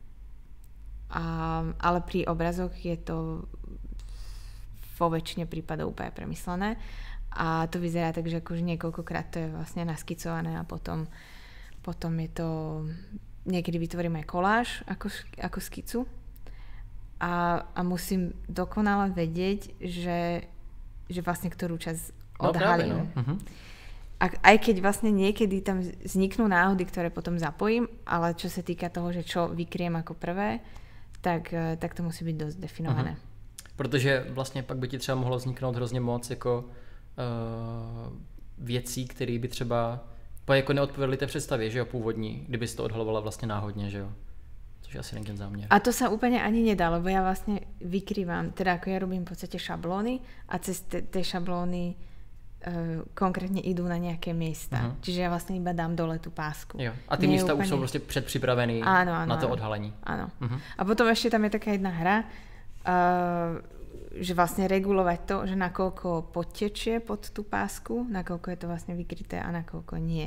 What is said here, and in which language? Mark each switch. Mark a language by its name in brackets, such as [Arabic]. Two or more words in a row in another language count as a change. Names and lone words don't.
[Slovak] Ale pri obrazoch je to vo väčšine prípadov úplne premyslené a to vyzerá tak, že akože niekoľkokrát to je vlastne naskicované a potom je to, niekedy vytvorím aj koláž ako skicu a musím dokonale vedieť, že vlastne ktorú časť odhalím. Aj keď vlastne niekedy tam vzniknú náhody, ktoré potom zapojím, ale čo sa týka toho, že čo vykriem ako prvé, tak to musí byť dosť definované. [Czech] Protože vlastně pak by ti třeba mohlo vzniknout hrozně moc jako věcí, které by třeba jako neodpovedly té představě, že jo, původní, kdyby si to odhalovala vlastně náhodně, že jo. Což asi není ten záměr. [Slovak] A to sa úplne ani nedá, lebo ja vlastne vykrývam, teda ako ja robím v podstate šablóny a cez tie šablóny konkrétne idú na nejaké miesta. Čiže ja vlastne iba dám dole tú pásku. [Czech] Jo. A ty místa už sú prostě předpřipravený na to odhalení. [Slovak] Áno. A potom ešte tam je taká jedna hra, že vlastne regulovať to, že nakoľko podtečie pod tú pásku, nakoľko je to vlastne vykryté a nakoľko nie.